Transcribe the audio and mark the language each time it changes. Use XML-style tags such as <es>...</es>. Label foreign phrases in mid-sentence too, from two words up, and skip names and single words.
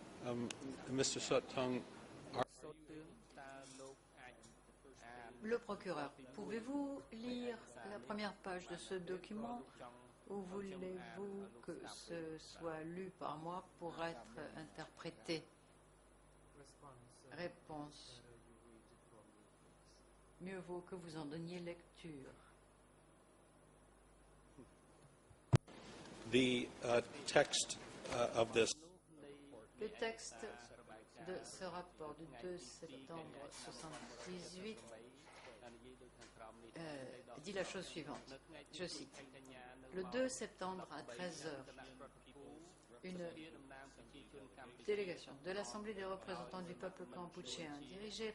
<en>Mr. Sottung,</en> <km>សូត្រទឿងតើលោកអាចអាន</km> <fr>Le procureur, pouvez-vous lire la première page de ce document ou voulez-vous que ce soit lu par moi pour être interprété? Réponse. Mieux vaut que vous en donniez lecture.</fr> <en>the text of this</en> <fr>Le texte de ce rapport du 2 septembre 1978 dit la chose suivante. Je cite. Le 2 septembre à 13 heures, une délégation de l'Assemblée des représentants du peuple cambodgien, dirigée</fr>